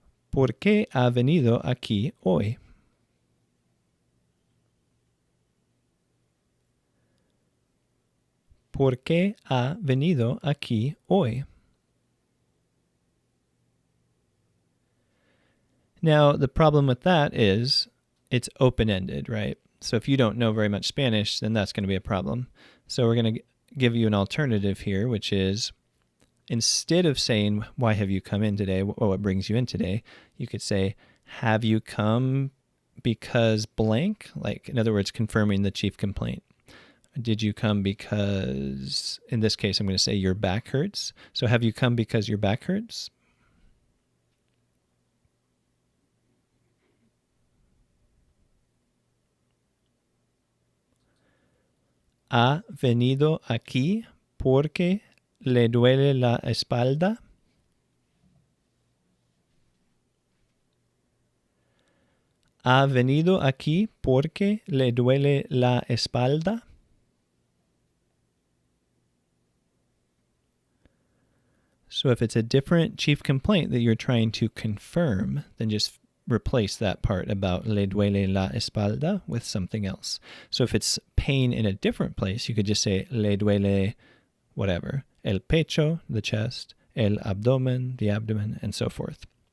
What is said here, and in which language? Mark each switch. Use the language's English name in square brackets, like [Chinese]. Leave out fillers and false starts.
[Spanish] ¿Por qué ha venido aquí hoy? ¿Por qué ha venido aquí hoy? [English] Now, the problem with that is it's open-ended, right? So if you don't know very much Spanish, then that's going to be a problem. So we're going to give you an alternative here, which is instead of saying, "Why have you come in today?" or "What brings you in today?" you could say, "Have you come because blank?" Like, in other words, confirming the chief complaint. Did you come because, in this case, I'm going to say your back hurts. So have you come because your back hurts? [Spanish] ¿Ha venido aquí porque le duele la espalda? ¿Ha venido aquí porque le duele la espalda? [English] So if it's a different chief complaint that you're trying to confirm, then just replace that part about [Spanish] le duele la espalda [English] with something else. So if it's pain in a different place, you could just say [Spanish] le duele [English] whatever, [Spanish] el pecho, [English] the chest, [Spanish] el abdomen, [English] the abdomen, and so forth.